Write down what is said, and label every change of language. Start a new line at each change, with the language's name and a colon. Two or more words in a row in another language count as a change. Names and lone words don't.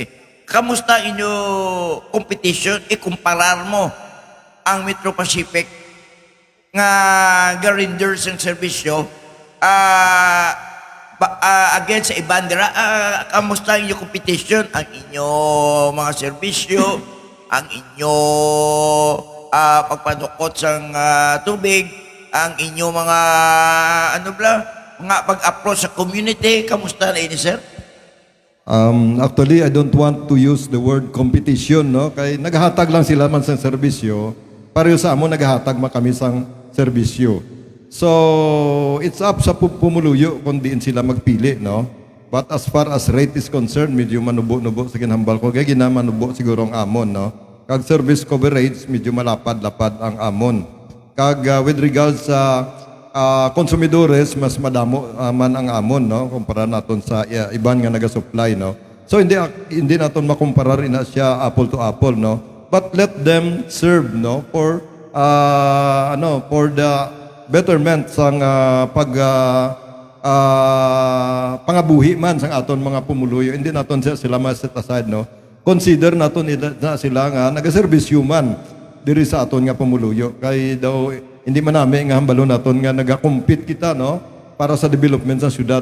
Hiligaynon: Kamusta inyo competition? Ikumparar mo ang Metro Pacific nga ga-renders ang serbisyo against sa iban dira. Kamusta inyo competition? Ang inyo mga serbisyo, ang inyo pagpadukot sa tubig, ang inyo mga mga pag-approach sa community, kamusta na ini, sir?
English: Actually, I don't want to use the word competition, no?
Hiligaynon: Kay naghahatag lang sila man sa serbisyo, pareho sa amon naghahatag man kami sang serbisyo. So,
English: it's up
Hiligaynon: sa pumuluyo kung diin sila magpili, no?
English: But as far as rate is concerned,
Hiligaynon: medyo manubo-nubo sa ginhambal ko. Kaya ginamanubo siguro ang amon, no? Kag
English: service coverage,
Hiligaynon: medyo malapad-lapad ang amon. Kag
English: with regards
Hiligaynon: sa konsumidores, mas madamo man ang amon, no? Kumpara naton sa iban nga naga-supply, no? So hindi naton makumparar ina siya
English: apple to apple,
Hiligaynon: no?
English: But let them serve,
Hiligaynon: no,
English: for for the betterment
Hiligaynon: sang pangabuhi man sang aton mga pumuluyo, hindi naton sila ma-set aside, no? Consider naton na sila nga nagaserbisyo man diri sa aton nga pumuluyo. Kay daw hindi man namin nga hambalo naton nga nagakompete kita, no, para sa development sa syudad.